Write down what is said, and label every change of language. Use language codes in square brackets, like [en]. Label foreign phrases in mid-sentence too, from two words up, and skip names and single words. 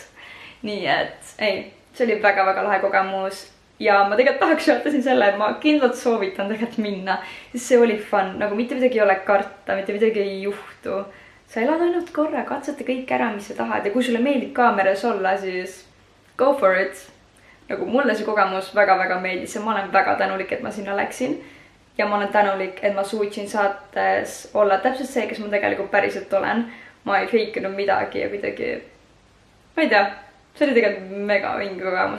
[et] Nii et ei, see oli väga lahe kogemus ja ma tegelikult tahaks öelda siin selle, et ma kindlalt soovitan tegelikult minna, sest see oli fun, nagu mitte midagi ei ole karta, mitte midagi ei juhtu. Sa elad ainult korra, katsete kõik ära, mis sa tahad ja kui sulle meeldib kaameras olla, siis [en] go for it. [et] Nagu mulle see kogemus väga meeldis ja ma olen väga tänulik, et ma sinna läksin. Ja ma olen tänulik, et ma suutsin saates olla täpselt see, kes ma tegelikult päriselt olen. Ma ei feikinud midagi ja kuidagi, ma ei tea, see oli tegelikult mega vinge kogemus.